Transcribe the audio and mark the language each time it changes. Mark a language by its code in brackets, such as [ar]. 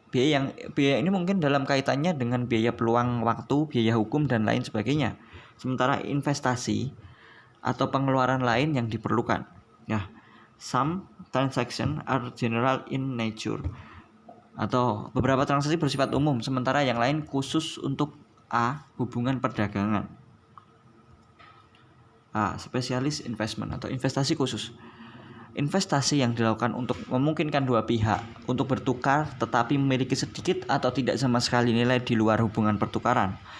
[id] Biaya ini mungkin dalam kaitannya dengan biaya peluang waktu, biaya hukum dan lain sebagainya. Sementara investasi atau pengeluaran lain yang diperlukan. [en] Ya, some transaction are general in nature. [id] Atau beberapa transaksi bersifat umum, sementara yang lain khusus untuk hubungan perdagangan. Spesialis investment atau investasi khusus. Investasi yang dilakukan untuk memungkinkan dua pihak untuk bertukar tetapi memiliki sedikit atau tidak sama sekali nilai di luar hubungan pertukaran.